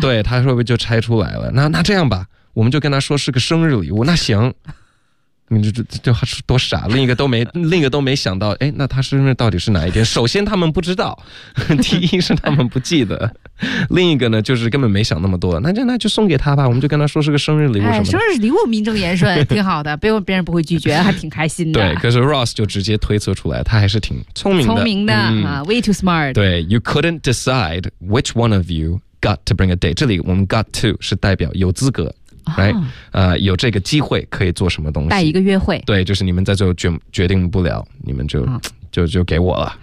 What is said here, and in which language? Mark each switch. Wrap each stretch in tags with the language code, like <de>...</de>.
<zh>对他会不会就拆出来了那这样吧我们就跟他说是个生日礼物那行你就多傻另一个都没想到哎，那他生日到底是哪一天首先他们不知道第一是他们不记得另一个呢就是根本没想那么多那就送给他吧我们就跟他说是个生日礼物什么、哎、生日礼物名正言顺挺好的别人不会拒绝还挺开心的对可是 Ross 就直接推测出来他还是挺聪明的、</zh> <en>way too smart 对 You couldn't decide which one of you got to bring a date</en> <zh>这里我们</zh> <en>got to</en> <zh>是代表有资格</zh> <en>Right?</en> <zh>有这个机会可以做什么东西带一个约会对就是你们在最后决定不了你们就给我了</zh>